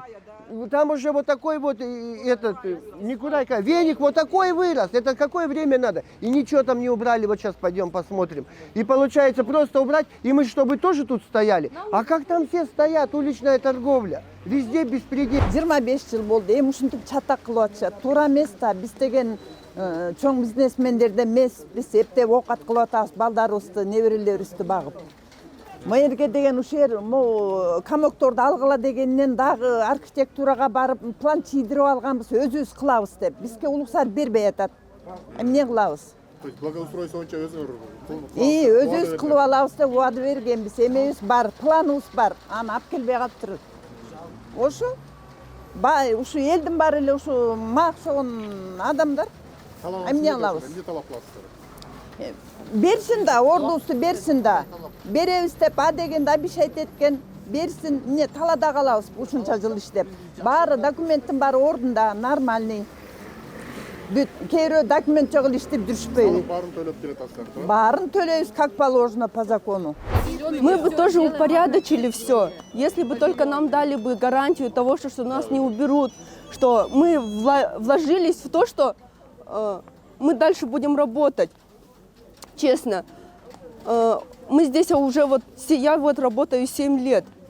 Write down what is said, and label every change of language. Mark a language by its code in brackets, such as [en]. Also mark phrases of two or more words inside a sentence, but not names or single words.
[ru] Там уже вот такой вот Никурайка, веник вот такой вырос. Это какое время надо? И ничего там не убрали. Вот сейчас пойдем посмотрим. И получается просто убрать. И мы чтобы тоже тут стояли. А как там все стоят? Уличная торговля. Везде беспредел. [ky] 25 жыл болды. Эми ушинтип чатак кылып атышат. Туура эмес да. Биз деген чоң бизнесмендерде эмес. Биз эптеп оокат кылып атабыз. Балдарыбызды, неберелерибизди багып. Мэрге деген ушер камокторду алгыла дегеннен дагы архитектурага барып план чийдирип алганбыз, өзүбүз кылабыз деп. Бизге улуксар бербей атат. Эмне кылабыз? [ru] То есть благоустройство боюнча [ky] Өзүбүз кылып алабыз деп убада бергенбиз. Эмебиз бар, планыбыз бар. Аны алып келбей калыптыр. Ошо ушу элдин баары эле ушу максаган адамдар. Эмне кылабыз? Эмне талап кыласыздар? Берсин да, ордубузду берсин да. Беребиз деп а дегенде обещать эткен. Берсин, эмне талада калабыз ушунча жыл иштеп. Баары документтин баары ордунда, нормальный. Бүт кейбирөө документ жок эле иштеп жүрүшпөйбү. Баарын төлөп келе атасыздар. Баарын төлөйбүз [ru] как положено по закону. Мы бы тоже упорядочили все, если бы только нам дали бы гарантию того, что нас не уберут, что мы вложились в то, что мы дальше будем работать. Честно, мы здесь уже я работаю 7 лет.